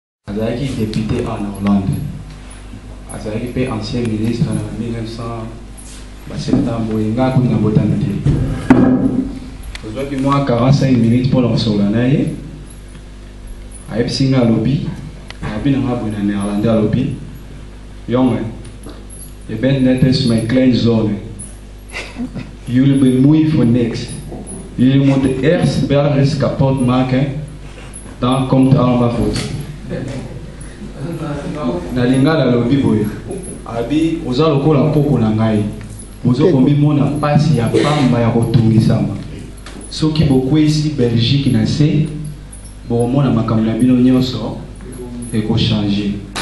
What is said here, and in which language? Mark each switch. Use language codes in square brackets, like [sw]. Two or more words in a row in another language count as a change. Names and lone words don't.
[ln] azalaki [fr] député en Hollande, [ln] azalaki pe [fr] ancien ministre en 1900 septembre [ln] nga kuna botana te. Ozwaki mwa [fr] 45 minutes pour [ln] lansola na ye ayebisi nga alobi abi na nga boye na néerlandais alobi [nl] jongen je bent net als mijn kleinzoon, jullie bemoeien voor niks, jullie moeten eerst Belgisch kapot maken, dan komt het allemaal goed. [ln] Na lingala alobi boye abi oza lokola koko na ngai bozokomi mona pasi ya pamba ya kotungisama soki bokwesi Belgique na se bokomona makambo na bino nyonso ekochange.